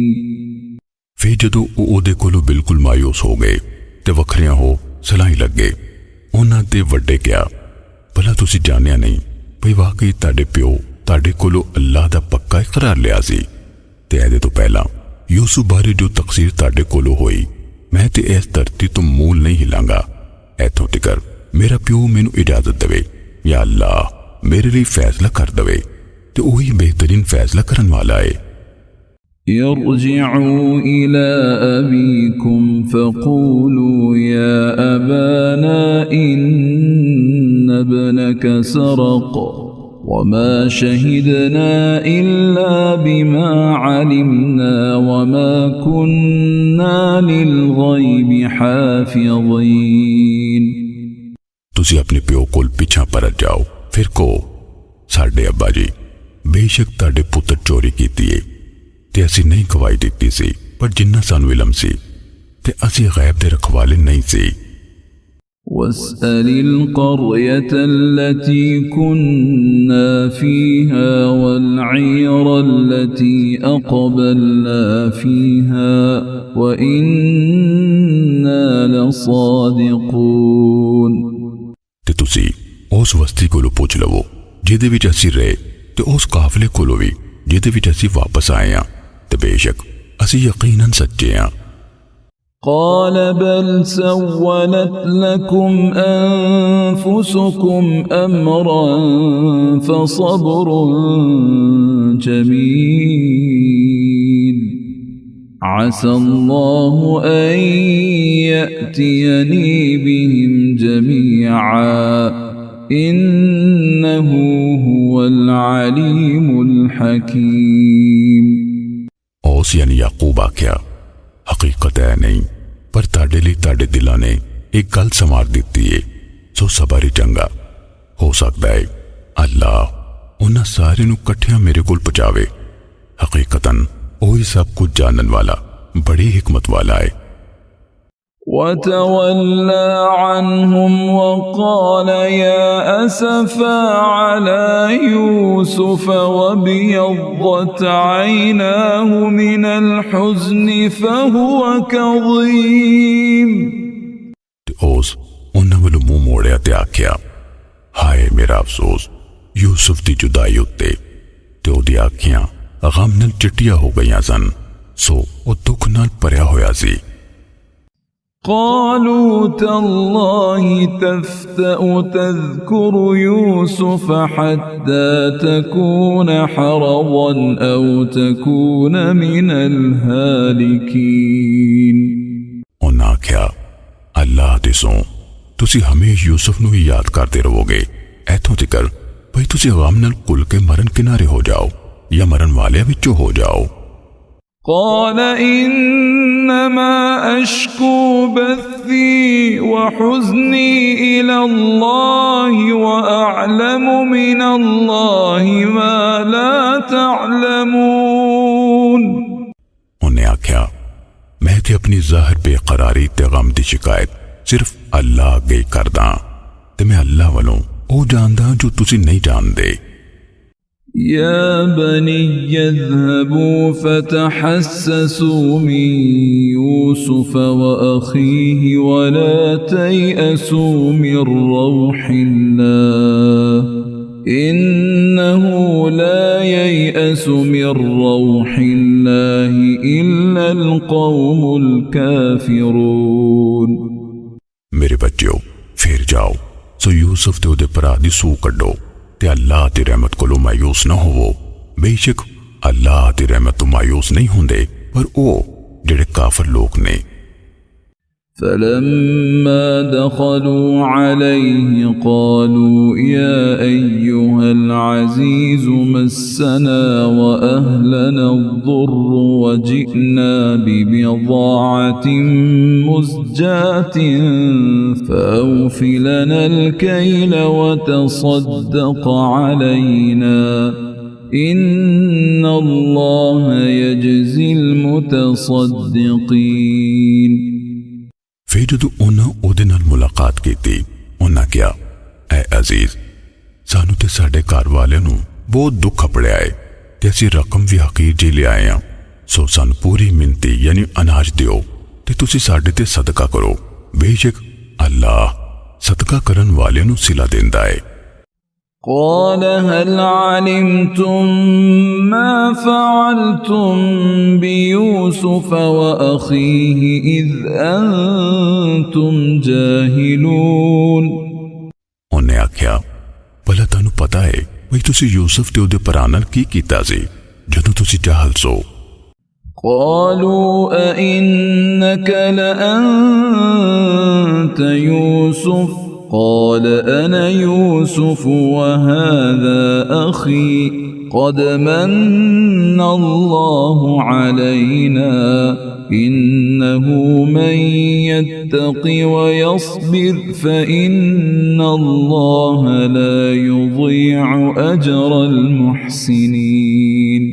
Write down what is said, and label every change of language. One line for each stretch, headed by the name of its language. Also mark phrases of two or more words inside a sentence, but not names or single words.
Punjabi: ਫਿਰ ਜਦੋਂ ਓਦੇ ਕੋਲੋਂ ਬਿਲਕੁਲ ਮਾਯੂਸ ਹੋ ਗਏ ਤੇ ਵੱਖਰੀਆਂ ਹੋ ਸਲਾਹੀ ਲੱਗ ਗਏ, ਉਨ੍ਹਾਂ ਦੇ ਵੱਡੇ ਕਿਆ, ਭਲਾ ਤੁਸੀ ਜਾਣਿਆ ਨਹੀਂ ਭਈ ਵਾਕਈ ਤਾਡੇ ਪਿਓ ਤਾਡੇ ਕੋਲੋਂ ਅੱਲਾਹ ਦਾ ਪੱਕਾ ਇਕਰਾਰ ਲਿਆ ਸੀ ਤੇ ਏਦੇ ਤੋ ਪਹਿਲਾ ਯੂਸੁਫ ਬਾਰੇ ਜੋ ਤਕਸੀਰ ਤਾਡੇ ਕੋਲੋਂ ਹੋਈ, ਮੈਂ ਤੇ ਇਸ ਧਰਤੀ ਤੋ ਮੂਲ ਨਹੀਂ ਹਿਲਾਂਗਾ ਐਥੋਂ ਤਿਕਰ ਮੇਰਾ ਪਿਓ ਮੈਨੂੰ ਇਜਾਜ਼ਤ ਦੇਵੇ ਯਾ ਅੱਲਾਹ ਮੇਰੇ ਲਈ ਫੈਸਲਾ ਕਰ ਦੇਵੇ ਤੇ ਵਹੀ ਬਿਹਤਰੀਨ ਫੈਸਲਾ ਕਰਨ ਵਾਲਾ ਹੈ।
Arabic: ارجعوا إلى أبيكم فقولوا يا أبانا إن ابنك سرق وما شهدنا إلا بما علمنا وما كنا للغيب حافظين।
Punjabi: ਤੁਸੀ ਆਪਣੇ ਪਿਓ ਕੋਲ ਪਿੱਛਾ ਪਰਤ ਜਾਓ, ਫਿਰ ਕੋ ਸਾਡੇ ਅੱਬਾ ਜੀ ਬੇਸ਼ੱਕ ਤਾਡੇ ਪੁੱਤਰ ਚੋਰੀ ਕੀਤੀ ਹੈ ਤੇ ਅਸੀ ਨਹੀਂ ਗਵਾਹੀ ਦਿੱਤੀ ਸੀ, ਪਰ ਜਿੰਨਾ ਸਾਨੂੰ ਇਲਮ ਸੀ ਤੇ ਅਸੀ ਗੈਬ ਦੇ ਰਖਵਾਲੇ ਨਹੀਂ ਸੀ।
Arabic: واسأل القرية التي كنا فيها والعير التي أقبلنا فيها وإنا لصادقون।
Punjabi: ਤੇ ਤੁਸੀ ਉਸ ਵਸਤੀ ਕੋਲੋਂ ਪੁੱਛ ਲਵੋ ਜਿਹਦੇ ਵਿਚ ਅਸੀ ਰਹੇ ਤੇ ਉਸ ਕਾਫਲੇ ਕੋਲੋਂ ਭੀ ਜਿਹਦੇ ਵਿਚ ਅਸੀ ਵਾਪਸ ਆਏ ਹਾਂ ਤੇ ਬੇਸ਼ੱਕ ਅਸੀ ਯਕੀਨਨ ਸੱਚੇ ਹਾਂ।
Arabic: قال بل سولت لكم أنفسكم أمرا فصبر جميل عسى الله أن يأتيني بهم جميعا إنه هو العليم الحكيم।
Punjabi: ਔਸ ਯਾਨੀ ਯਾਕੂਬ ਆਖਿਆ, ਹਕੀਕਤ ਹੈ ਨਹੀਂ ਪਰ ਤਾਡੇ ਲਈ ਤਾਡੇ ਦਿਲਾਂ ਨੇ ਇਕ ਗੱਲ ਸੰਵਾਰ ਦਿੱਤੀ ਹੈ, ਸੋ ਸਬਰ ਹੀ ਚੰਗਾ ਹੋ ਸਕਦਾ ਹੈ ਅੱਲਾਹ ਉਨ੍ਹਾਂ ਸਾਰੇ ਨੂੰ ਕੱਠਿਆਂ ਮੇਰੇ ਕੋਲ ਪਹੁੰਚਾਵੇ। ਹਕੀਕਤਨ ਵਹੀ ਸਭ ਕੁਝ ਜਾਣਨ ਵਾਲਾ ਬੜੀ ਹਿਕਮਤ ਵਾਲਾ ਹੈ।
Arabic: وتولى عنهم وقال يا أسفا على يوسف وابيضت عيناه من الحزن فهو كظيم।
Punjabi: ਓਸ ਉਨ੍ਹਾਂ ਵਾਲੋਂ ਮੂੰਹ ਮੋੜਿਆ ਤੇ ਆਖਿਆ, ਹਾਏ ਮੇਰਾ ਅਫਸੋਸ ਯੂਸੁਫ ਦੀ ਜੁਦਾਈ ਉੱਤੇ ਤੇ ਓਦੀ ਅੱਖੀਆਂ ਗਮ ਨਾਲ ਚਿੱਟੀਆਂ ਹੋ ਗਈਆਂ ਸਨ, ਸੋ ਓ ਦੁੱਖ ਨਾਲ ਭਰਿਆ ਹੋਇਆ ਸੀ।
Arabic: قالوا تالله تفتأ تذكر يوسف حتى تكون حرضا أو تكون من الهالكين
Punjabi: ਉਹਨਾਂ ਆਖਿਆ ਅੱਲਾਹ ਦੀ ਸੌਂ ਤੁਸੀਂ ਹਮੇਸ਼ਾ ਯੂਸਫ ਨੂੰ ਹੀ ਯਾਦ ਕਰਦੇ ਰਹੋਗੇ ਇੱਥੋਂ ਤੱਕ ਭਈ ਤੁਸੀਂ ਗਮ ਨਾਲ ਕੁੱਲ ਕੇ ਮਰਨ ਕਿਨਾਰੇ ਹੋ ਜਾਓ ਜਾਂ ਮਰਨ ਵਾਲਿਆਂ ਵਿੱਚੋਂ ਹੋ ਜਾਓ
Arabic: قال إنما أشكو بثي وحزني إلى الله وأعلم من الله ما لا تعلمون
Punjabi: ਉਹਨੇ ਆਖਿਆ ਮੈਂ ਤੇ ਆਪਣੀ ਜ਼ਾਹਿਰ ਬੇਕਰਾਰੀ ਤੇ ਗਮ ਦੀ ਸ਼ਿਕਾਇਤ ਸਿਰਫ ਅੱਲਾਹ ਅੱਗੇ ਕਰਦਾ ਤੇ ਮੈਂ ਅੱਲਾਹ ਵੱਲੋਂ ਉਹ ਜਾਣਦਾ ਜੋ ਤੁਸੀਂ ਨਹੀਂ ਜਾਣਦੇ
Arabic: يا بني اذهبوا فتحسسوا من يوسف وأخيه ولا تيأسوا من روح الله إنه لا ييأس من روح الله إلا القوم الكافرون
Punjabi: ਮੇਰੇ ਬੱਚਿਓ ਫਿਰ ਜਾਓ ਸੋ ਯੂਸਫ ਤੇ ਉਹਦੇ ਭਰਾ ਦੀ ਸੂਹ ਕੱਢੋ ਤੇ ਅੱਲਾਹ ਦੀ ਰਹਿਮਤ ਕੋਲੋਂ ਮਾਯੂਸ ਨਾ ਹੋਵੋ ਬੇਸ਼ੱਕ ਅੱਲਾਹ ਦੀ ਰਹਿਮਤ ਤੋਂ ਮਾਯੂਸ ਨਹੀਂ ਹੁੰਦੇ ਪਰ ਉਹ ਜਿਹੜੇ ਕਾਫਰ ਲੋਕ ਨੇ
Arabic: فلما دخلوا عليه قالوا يا أيها العزيز مسنا وأهلنا الضر وجئنا ببضاعة مزجاة فأوف لنا الكيل وتصدق علينا إن الله يجزي المتصدقين
Punjabi: ਫਿਰ ਜਦੋਂ ਉਹਨਾਂ ਉਹਦੇ ਨਾਲ ਮੁਲਾਕਾਤ ਕੀਤੀ ਉਹਨਾਂ ਕਿਹਾ ਐ ਅਜ਼ੀਜ਼ ਸਾਨੂੰ ਤੇ ਸਾਡੇ ਘਰ ਵਾਲਿਆਂ ਨੂੰ ਬਹੁਤ ਦੁੱਖ ਅਪੜਿਆ ਹੈ ਤੇ ਅਸੀਂ ਰਕਮ ਵੀ ਹਕੀਰ ਜੀ ਲਿਆਏ ਹਾਂ ਸੋ ਸਾਨੂੰ ਪੂਰੀ ਮਿੰਤੀ ਯਾਨੀ ਅਨਾਜ ਦਿਓ ਤੇ ਤੁਸੀਂ ਸਾਡੇ ਤੇ ਸਦਕਾ ਕਰੋ ਬੇਸ਼ੱਕ ਅੱਲਾਹ ਸਦਕਾ ਕਰਨ ਵਾਲਿਆਂ ਨੂੰ ਸਿਲਾ ਦਿੰਦਾ ਹੈ
Arabic: قال هل علمتم ما فعلتم بيوسف وأخيه إذ أنتم جاهلون
Punjabi: ਉਹਨੇ ਆਖਿਆ ਭਲਾ ਤੁਹਾਨੂੰ ਪਤਾ ਹੈ ਵੀ ਤੁਸੀਂ ਯੂਸਫ ਤੇ ਉਹਦੇ ਭਰਾ ਨਾਲ ਕੀ ਕੀਤਾ ਸੀ ਜਦੋਂ ਤੁਸੀਂ ਜਾਹਲ ਸੋ
Arabic: قالوا أئنك لأنت يوسف قال أنا يوسف وهذا أخي قد من الله علينا إنه من يتق ويصبر فإن الله لا يضيع أجر المحسنين